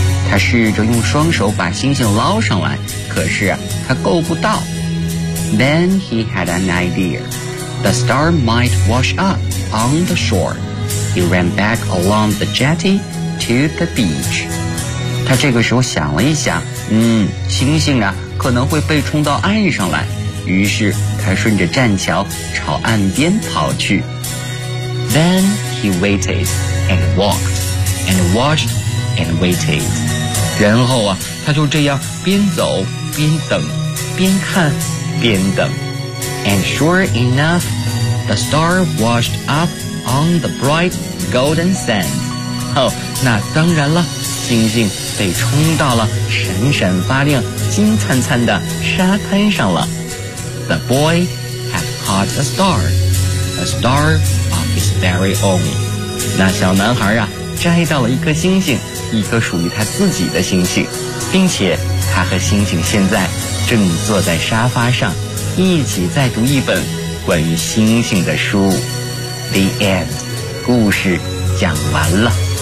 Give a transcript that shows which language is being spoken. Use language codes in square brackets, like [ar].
[zh] 他试着用双手把星星捞上来，可是他够不到。 [en] Then he had an idea. The star might wash up on the shore. He ran back along the jetty to the beach. [zh] 他这个时候想了一想，星星啊可能会被冲到岸上来，于是他顺着栈桥朝岸边跑去。 [en] Then he waited and walked and watched and waited. [zh] 然后啊，他就这样边走边等，边看边等。 [en] And sure enough, the star washed up on the bright golden sand. [zh] 哦，那当然了。星星被冲到了闪闪发亮、金灿灿的沙滩上了。 [en] The boy had caught a star of his very own. [zh] 那小男孩啊，摘到了一颗星星，一颗属于他自己的星星，并且他和星星现在正坐在沙发上，一起在读一本关于星星的书。 [en] The end. [zh] 故事讲完了。